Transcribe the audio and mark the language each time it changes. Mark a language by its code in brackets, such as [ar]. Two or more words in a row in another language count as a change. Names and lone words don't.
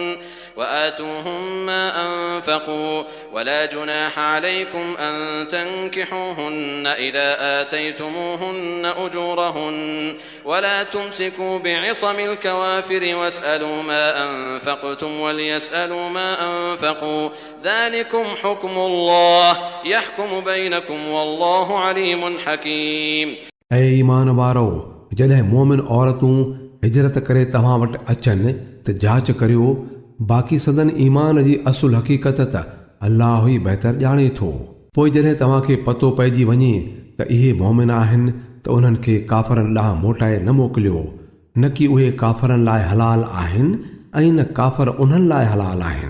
[ar] وآتوهم ما أنفقوا ولا جناح عليكم أن تنكحوهن إذا آتيتموهن أجورهن ولا تمسكوا بعصم الكوافر واسألوا ما أنفقتم وليسألوا ما أنفقوا ذلكم حكم الله يحكم بينكم والله عليم حكيم। [sd] ऐं ईमान वारो जॾहिं मोमिन औरतूं हिजरत करे तव्हां वटि अचनि त जांच करियो। बाक़ी सदन ईमान जी असुल हक़ीक़त त अल्लाह ई बहितर ॼाणे थो। पोइ जॾहिं तव्हांखे पतो पइजी वञे त इहे मोमिन आहिनि त उन्हनि खे काफ़रनि ॾांहुं मोटाए न मोकिलियो, न कि उहे काफ़रनि लाइ हलाल आहिनि ऐं न काफ़र उन्हनि लाइ हलाल आहिनि।